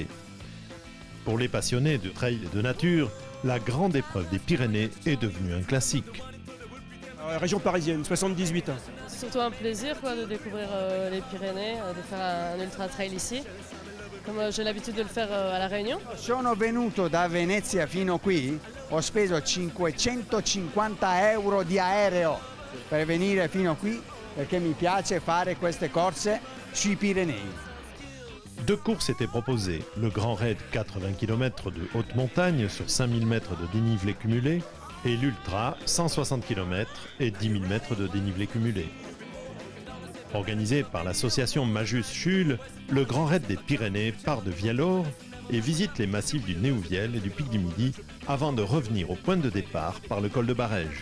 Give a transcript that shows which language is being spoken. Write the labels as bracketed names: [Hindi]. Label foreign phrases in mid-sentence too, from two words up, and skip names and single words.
[French] Pour les passionnés de trail et de nature, la grande épreuve des Pyrénées est devenue un classique. Région parisienne, 78 ans. C'est surtout un plaisir de découvrir les Pyrénées, de faire un ultra trail ici, comme j'ai l'habitude de le faire à La Réunion. [Italian] Sono venuto da Venezia fino qui, ho speso 550 euro di aereo per venire fino qui perché mi piace fare queste corse sui Pirenei. [French] Deux courses étaient proposées, le Grand Raid 80 km de haute montagne sur 5000 mètres de dénivelé cumulé et l'Ultra 160 km et 10 000 mètres de dénivelé cumulé. Organisé par l'association Majus-Chul, le Grand Raid des Pyrénées part de Vialor et visite les massifs du Néouviel et du Pic du Midi avant de revenir au point de départ par le col de Barège.